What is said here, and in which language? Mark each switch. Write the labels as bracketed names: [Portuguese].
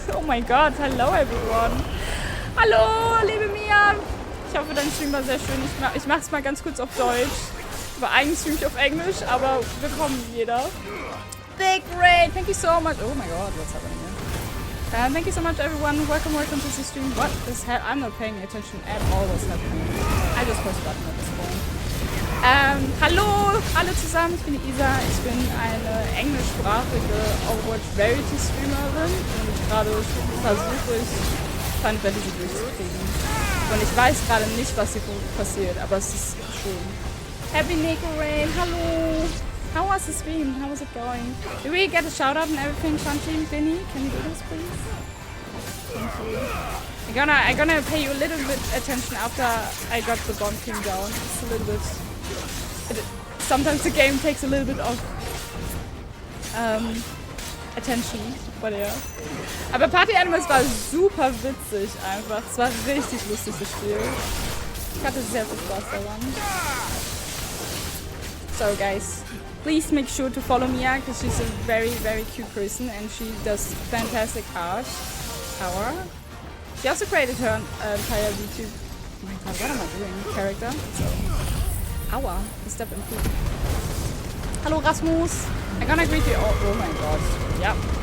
[English] Oh my god, hello everyone. [German] Hallo, liebe Mia. Ich hoffe, dein Stream war sehr schön. Ich mach's mal ganz kurz auf Deutsch. Aber eigentlich stream ich auf Englisch, aber willkommen jeder. [English] Big Raid, thank you so much. Oh my god, what's happening here? Thank you so much, everyone. Welcome to the stream. What the hell? I'm not paying attention at all what's happening. I just press button at this point. [German] Hallo alle zusammen, ich bin die Isa. Ich bin eine englischsprachige Overwatch Rarity Streamerin und gerade versuche ich Final Fantasy durchzukriegen. Und ich weiß gerade nicht, was hier passiert, aber es ist schön. [English] Happy Nico Rain, hallo! How was the stream? How was it going? Did we get a shout out and everything, Shanti? Vinny, can you do this, please? Thank you. I'm gonna pay you a little bit attention after I got the bomb king down. It's a little bit... sometimes the game takes a little bit of attention, but yeah. [German] Aber Party Animals war super witzig einfach. Es war richtig lustig, das Spiel. Ich hatte sehr viel Spaß daran. [English] So guys, please make sure to follow Mia because she's a very, very cute person and she does fantastic art. She also created her entire YouTube. Oh my god, what am I doing? Character. So, aua, the step in food. Hello Rasmus. I'm gonna greet you all. Oh my god. Yeah.